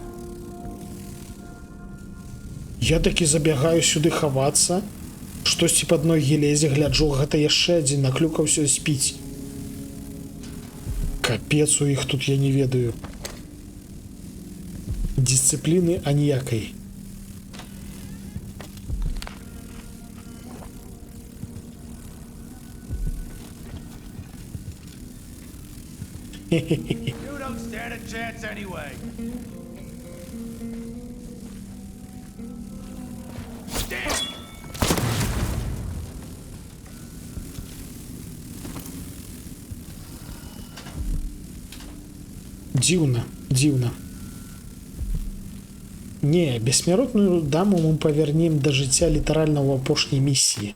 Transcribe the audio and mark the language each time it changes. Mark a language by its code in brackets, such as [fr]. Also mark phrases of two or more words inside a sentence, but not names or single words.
[be] Я такі забягаю сюды хавацца. Штосьці пад ногі лезе, гляджу, гэта яшчэ адзін наклюкаўся спіць. Капец у іх тут, я не ведаю. Дысцыпліны аніякай. [en] You don't stand a chance anyway. [be] Дзіўна, дзіўна. Не, бессмяротную даму мы павернем да жыцця літаральна ў апошняй місіі.